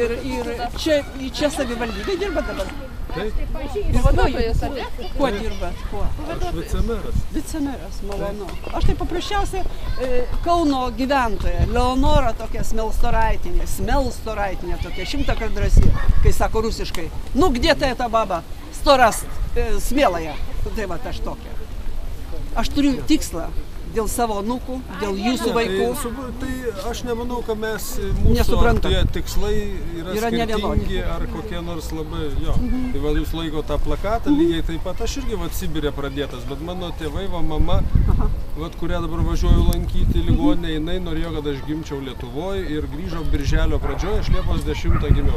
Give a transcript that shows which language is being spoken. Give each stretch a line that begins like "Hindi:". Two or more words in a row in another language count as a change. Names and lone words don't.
Lithuanian: Ir čia savivaldybė dirba dabar? Taip. Ir vadovajas, ar ne? Kuo dirba? Aš vicemeras. Vicemeras, malonu. Aš tai paprasčiausiai Kauno gyventoja, Leonora tokia Smelstoraitinė tokia, 100 kart drąsi, kai sako rusiškai. Nu,
Russian: где ты эта баба? 100 раз смелая.
Lithuanian: Tai va, aš tokia. Aš turiu tikslą dėl savo anūkų, dėl jūsų vaikų. Tai aš nemanau, kad mes mūsų tie tikslai yra skirtingi ar kokie nors labai, jo. Tai va, jūs laiko tą plakatą lygiai taip pat. Aš irgi va Sibirė pradėtas, bet mano tėvai, va mama, va, kurią dabar važiuoju lankyti ligoninę, jinai norėjo, kad aš gimčiau Lietuvoje ir grįžau birželio pradžioje, aš Liepos 10 gimiau.